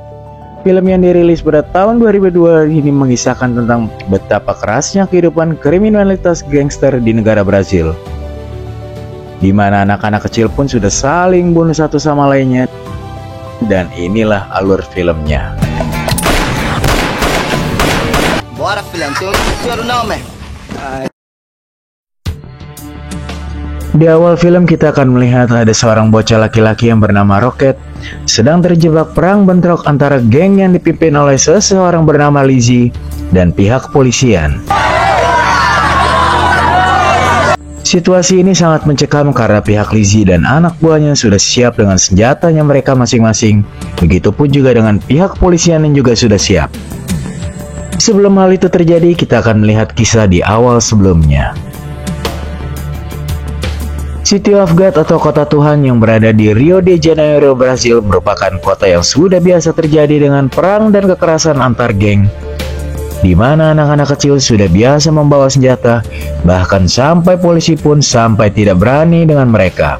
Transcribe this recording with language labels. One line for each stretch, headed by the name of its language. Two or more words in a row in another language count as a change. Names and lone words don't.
Indonesian: Film yang dirilis pada tahun 2002 ini mengisahkan tentang betapa kerasnya kehidupan kriminalitas gangster di negara Brazil, di mana anak-anak kecil pun sudah saling bunuh satu sama lainnya. Dan inilah alur filmnya.
Portuguese: Bora filhão, tem outro cheiro não, man.
Indonesian: Di awal film kita akan melihat ada seorang bocah laki-laki yang bernama Rocket sedang terjebak perang bentrok antara geng yang dipimpin oleh seseorang bernama Lizzie dan pihak kepolisian. Situasi ini sangat mencekam karena pihak Lizzie dan anak buahnya sudah siap dengan senjatanya mereka masing-masing. Begitupun juga dengan pihak kepolisian yang juga sudah siap. Sebelum hal itu terjadi, kita akan melihat kisah di awal sebelumnya. City of God atau Kota Tuhan yang berada di Rio de Janeiro, Brasil merupakan kota yang sudah biasa terjadi dengan perang dan kekerasan antar geng, di mana anak-anak kecil sudah biasa membawa senjata, bahkan sampai polisi pun sampai tidak berani dengan mereka.